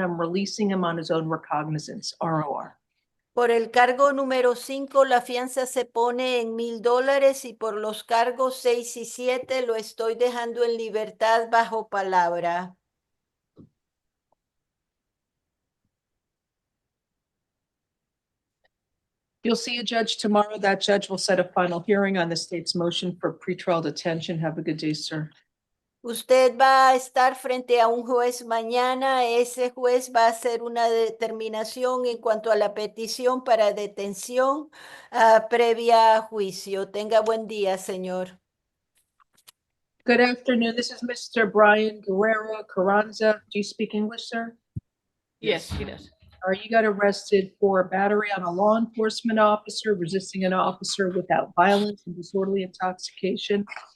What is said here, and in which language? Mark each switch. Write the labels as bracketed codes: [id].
[en] I'm releasing him on his own recognizance, ROR. [es] Por el cargo número 5, la fianza se pone en $1,000 y por los cargos 6 y 7 lo estoy dejando en libertad bajo palabra. [en] You'll see a judge tomorrow. That judge will set a final hearing on the state's motion for pretrial detention. Have a good day, sir. [es] Usted va a estar frente a un juez mañana. Ese juez va a hacer una determinación en cuanto a la petición para detención previa a juicio. Tenga buen día, señor. [en] Good afternoon. This is Mr. Brian Guerrero Carranza. Do you speak English, sir? Yes, he does. You got arrested for battery on a law enforcement officer, resisting an officer without violence and disorderly intoxication.